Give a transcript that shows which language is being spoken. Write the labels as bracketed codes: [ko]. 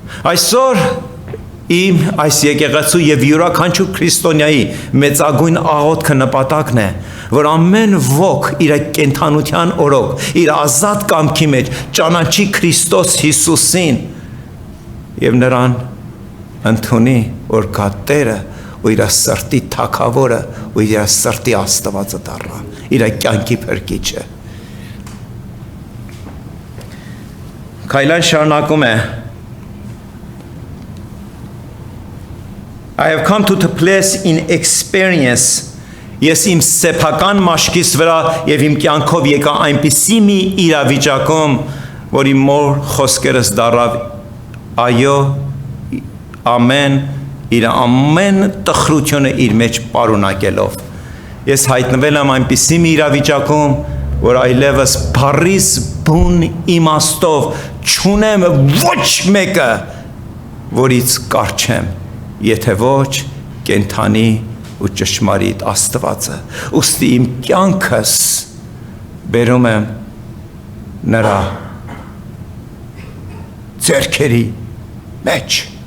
[hy] Այսօր իմ այս եկեղեցու եւ յուրաքանչյուր քրիստոնյայի մեծագույն աղոթքը նպատակն է, որ ամեն ոք իր կենթանության օրոք, իր ազատ կամքի մեջ ճանաչի Քրիստոս Հիսուսին եւ նրան ընդունի, որ կա Տերը ու իր սրտի թագավորը ու իր սրտի Աստվածը դառնա, իր կյանքի փրկիչը։ Քայլան շարունակում է. [en] I have come to the place in experience. [hy] Ես իմ սեփական մաշկիս վրա եւ իմ կյանքով եկա այնպիսի մի իրավիճակում, որ իմ մոր խոսքերս դառավ այո, ամեն, իր ամեն տխրությունը իր մեջ պարունակելով։ Ես հայտնվել եմ այնպիսի մի իրավիճակում, որ այլևս բառիս բուն իմաստով չունեմ ոչ մեկը, որից կարճեմ, եթե ոչ կենթանի ու ճշմարիտ Աստվածը, ուստի իմ կյանքս բերում եմ նրա ձեռքերի մեջ։